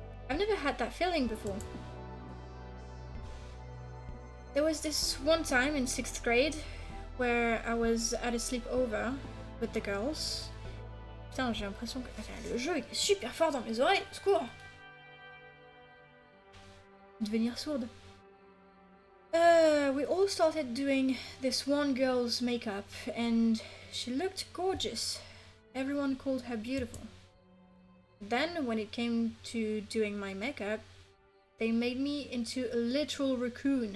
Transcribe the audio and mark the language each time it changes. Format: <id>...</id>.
<en>I've never had that feeling before. There was this one time in 6th grade where I was at a sleepover with the girls.</en> <fr>Putain, j'ai l'impression que le jeu est super fort dans mes oreilles, au secours! Devenir sourde.</fr> <en>We all started doing this one girl's makeup, and she looked gorgeous. Everyone called her beautiful. Then, when it came to doing my makeup, they made me into a literal raccoon.</en>